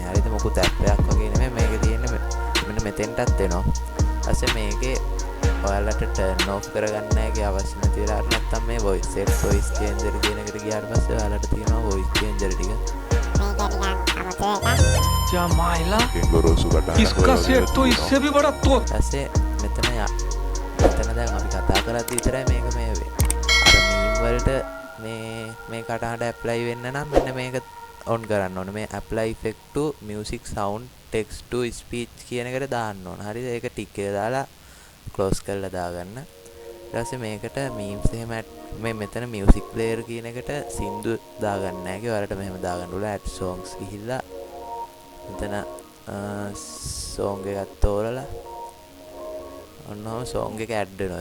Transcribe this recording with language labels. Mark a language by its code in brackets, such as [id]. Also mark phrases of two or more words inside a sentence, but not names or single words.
[si] හරිද? මොකුත් ඇප් එකක් වගේ නෙමෙයි මේක තියෙන්නේ. මෙන්න මෙතෙන්ටත් එනවා. ඊපස්සේ මේකේ ඔයාලට [en] turn off [si] කරගන්න හැකි අවශ්‍ය නැති වෙලාවට නැත්තම් මේ [en] voice changer [si] කියන එකට ගියාට පස්සේ ඔයාලට තියෙනවා [en] voice changer [si] ටික. [hi] क्या माइला [si] ගොරෝසු කටහඬ [hi] इसका सेट तो इससे भी बड़ा तो [si] ඊපස්සේ මෙතන දැන් අපි කතා කරද්දි විතරයි මේක මේ වෙන්නේ. අර මීම් වලට මේ කටහඬ ඇප්ලයි වෙන්න නම් මෙන්න මේක ඔන් කරන්න ඕනේ. මේ [en] apply effect to music sound text to speech [si] කියන එකට දාන්න ඕන. හරිද? ඒක ටික් එක දාලා close කරලා දාගන්න. ඊට පස්සේ මේකට memes එහෙම මේ මෙතන [en] music player [si] කියන එකට සින්දු දාගන්න නැහැ. ඔයාලට මෙහෙම දාගන්න ඕන [en] add songs [si] ගිහිල්ලා මෙතන song එකක් තෝරලා ඔන්නෝම song එක add වෙනවා.